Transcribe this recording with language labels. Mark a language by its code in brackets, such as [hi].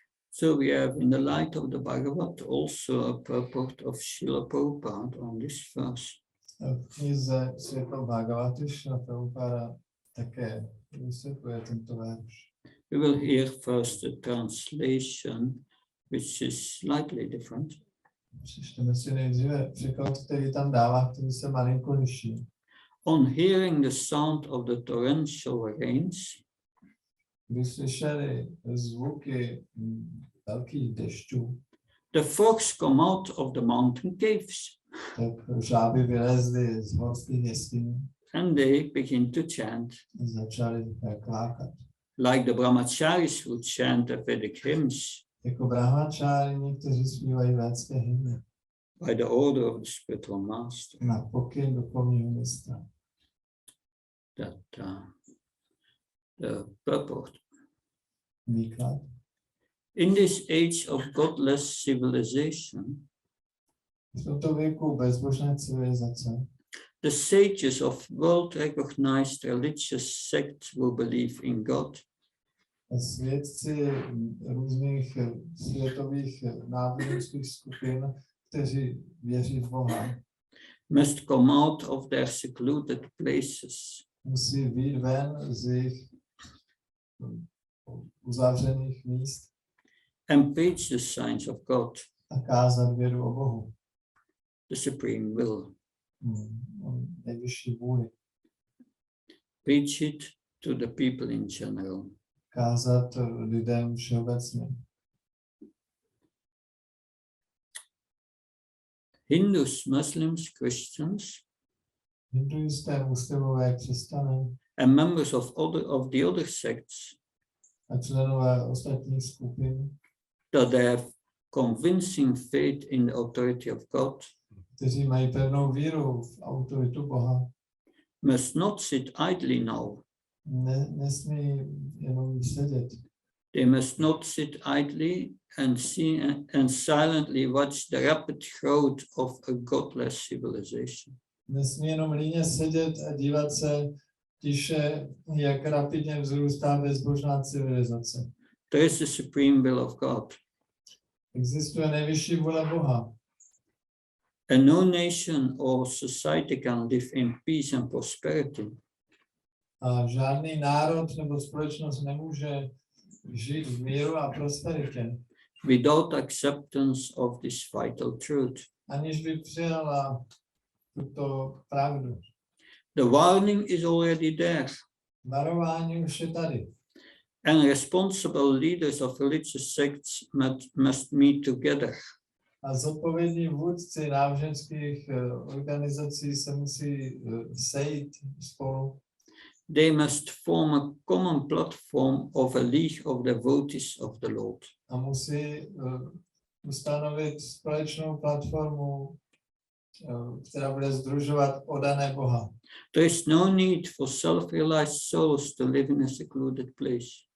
[en] So we have in the light of the Bhagavat also a purport of Srila Prabhupada on this verse. [cs] V knize Světlo Bhagavatu Srila Prabhupada také vysvětluje tento verš. [en] We will hear first the translation, which is slightly different. [cs] Přečteme si nejdříve překlad, který tam dává, který se malinko liší. [en] On hearing the sound of the torrential rains, [cs] Když slyšeli zvuky velkých dešťů, [en] the frogs come out of the mountain caves [cs] tak žáby vylezly z horských jeskyní [en] and they begin to chant. [cs] a začaly klákat. [en] Like the brahmacharis who chant the Vedic hymns [cs] Jako brahmačárini, kteří zpívají védské hymny [en] by the order of the spiritual master. [cs] na pokyn duchovního mistra. [en] That the purport. [cs] Výklad. [en] In this age of godless civilization, [cs] V tomto věku bezbožné civilizace [en] the sages of world-recognized religious sects will believe in God. [cs] svědci různých světových náboženských skupin, kteří věří v Boha, [en] Must come out of their secluded places [cs] musí vyjít ven z jejich uzavřených míst [en] and preach the signs of God. [cs] a kázat vědu o Bohu. [en] the supreme will. [cs] O nejvyšší vůli. [en] Preach it to the people in general. [cs] Kázat lidem všeobecně. [en] Hindus, Muslims, Christians, [cs] Hinduisté, muslimové, křesťané [en] and members of the other sects [cs] a členové ostatních skupin, [en] that they have convincing faith in the authority of God [cs] kteří mají pevnou víru v autoritu Boha, [en] must not sit idly now. [cs] Nesmí jenom sedět. [en] They must not sit idly and see and silently watch the rapid growth of a godless civilization. [cs] Nesmí jenom líně sedět a dívat se tiše, jak rapidně vzrůstá bezbožná civilizace. [en] There is the supreme will of God. [cs] Existuje nejvyšší vůle Boha. [en] And no nation or society can live in peace and prosperity [cs] A žádný národ nebo společnost nemůže žít v míru a prosperitě, [en] without acceptance of this vital truth. [cs] aniž by přijala tuto pravdu. [en] The warning is already there, [cs] Varování už je tady. [en] and responsible leaders of religious sects must meet together. [cs] A zodpovědní vůdci náboženských organizací se musí sejít spolu. [en] They must form a common platform of a league of devotees of the Lord. [cs] A musí ustanovit společnou platformu, která bude sdružovat oddané Boha. [en] There is no need for self-realized souls to live in a secluded place.